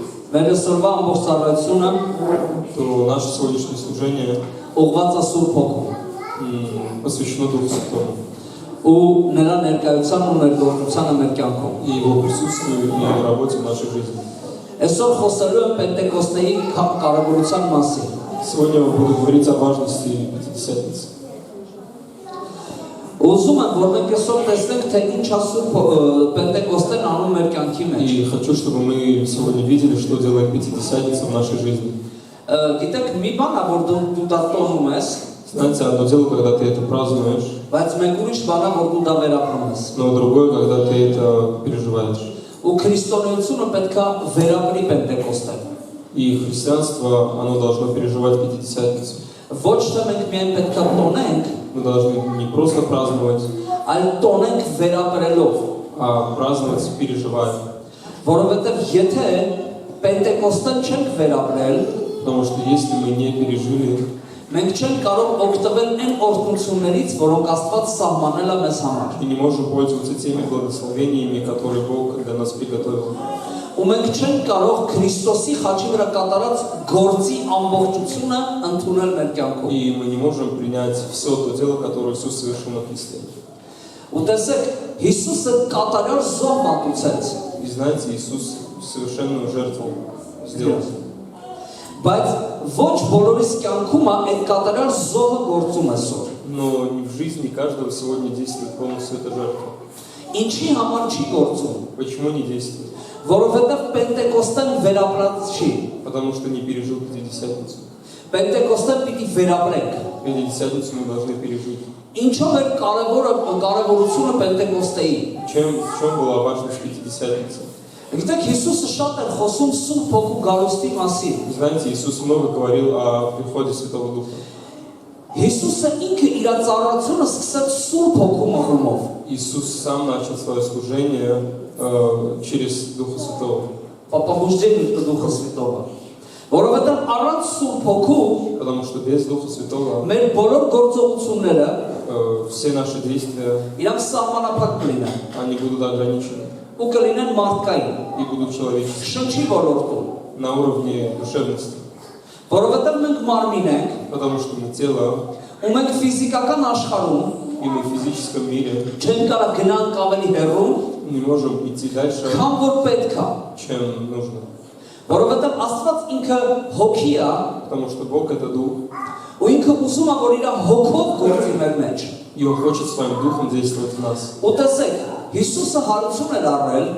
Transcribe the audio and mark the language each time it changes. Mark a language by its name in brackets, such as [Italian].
[Armenian] մեր այսօրվա ամբողջարարությունը [Russian] то наше сегодняшнее служение [Armenian] ուղղված է Սուրբ Հոգու [Russian] посвящено Духу Святому. [Armenian] ու նրա ներկայության ու ներգործությանը մեր կյանքում։ [Russian] И его присутствию и работе в нашей жизни. [Armenian] Այսօր խոսելու եմ Պենտեկոստեի կարևորության մասին։ [Russian] Сегодня я буду говорить о важности Пятидесятницы. [Armenian] Ուզում եմ, որ մենք այսօր տեսնենք, թե ինչ է Սուրբ Պենտեկոստեն անում մեր կյանքի մեջ։ [Russian] И хочу, чтобы мы сегодня видели, что делает Пятидесятница в нашей жизни. [Armenian] Գիտեք, մի բան է, որ դու դա տոնում ես, [Russian] Знаете, одно дело, когда ты это празднуешь, [Armenian] բայց մեկ ուրիշ բան է, որ դու դա վերապրում ես։ [Russian] но другое, когда ты это переживаешь. [Armenian] Ու քրիստոնեությունը պետք է վերապրի Պենտեկոստեն։ [Russian] И христианство, оно должно переживать Пятидесятницу. [Armenian] Ոչ թե մենք միայն պետք է տոնենք, [Russian] Мы должны не просто праздновать, [Armenian] այլ տոնենք վերապրելով, [Russian] а праздновать, переживая. [Armenian] որովհետև եթե Պենտեկոստեն չենք վերապրել, [Russian] Потому что если мы не пережили, [Armenian] մենք չենք կարող օգտվել այն օրհնություններից, որոնք Աստված սահմանել է մեզ համար։ [Russian] мы не можем пользоваться теми благословениями, которые Бог для нас приготовил. [Armenian] Ու մենք չենք կարող Քրիստոսի խաչի վրա կատարած գործի ամբողջությունը ընդունել մեր կյանքում։ [Russian] И мы не можем принять все то дело, которое Иисус совершил на кресте. [Armenian] Ու տեսեք, Հիսուսը կատարյալ զոհ մատուցեց։ [Russian] И знаете, Иисус совершенную жертву сделал. [Armenian] Բայց ոչ բոլորիս կյանքում այդ կատարյալ զոհը գործում է սոր։ [Russian] Но не в жизни каждого сегодня действует полностью эта жертва. [Armenian] Ինչի համար չի գործում։ [Russian] Почему не действует? [Armenian] Որովհետև Պենտեկոստեն վերապրած չի։ [Russian] Потому что не пережил Пятидесятницу. [Armenian] Պենտեկոստեն պիտի վերապրենք։ [Russian] Пятидесятницу мы должны пережить. [Armenian] Ինչով է կարևորությունը Պենտեկոստեի։ [Russian] В чем была важность Пятидесятницы? [Armenian] Գիտեք, Հիսուսը շատ էր խոսում Սուրբ Հոգու գալուստի մասին։ [Russian] Знаете, Иисус много говорил о приходе Святого Духа. [Armenian] Հիսուսը ինքը իր ծառայությունը սկսեց Սուրբ Հոգու մղումով։ [Russian] Иисус сам начал свое служение через Духа Святого. Պապաբուժդին Դուխը Սվիտովը։ [Armenian] Որովհետև առանց Սուրբ Հոգու [Russian] Потому что без Духа Святого [Armenian] մեր բոլոր գործողությունները [Russian] все наши действия, [Armenian] իրանք սահմանափակ կլինեն [Russian] они будут ограничены [Armenian] ու կլինեն մարդկային, [Russian] и будут человеческими, [Armenian] շնչի ոլորտում։ [Russian] на уровне душевности. [Armenian] Որովհետև մենք մարմին ենք, [Russian] Потому что мы тело, [Armenian] ու մենք ֆիզիկական աշխարհում [Russian] и мы в физическом мире [Armenian] չենք կարող գնանք ավելի հեռու, [Russian] не можем идти дальше, [Armenian] քան որ պետք է։ [Russian] чем нужно. [Armenian] Որովհետև Աստված ինքը հոգի է, [Russian] Потому что Бог — это Дух, [Armenian] ու ինքը ուզում է, որ իր հոգով գործի մեր մեջ։ [Russian] и Он хочет своим Духом действовать в нас. [Armenian] Ու տեսեք, Հիսուսը հարություն էր առել,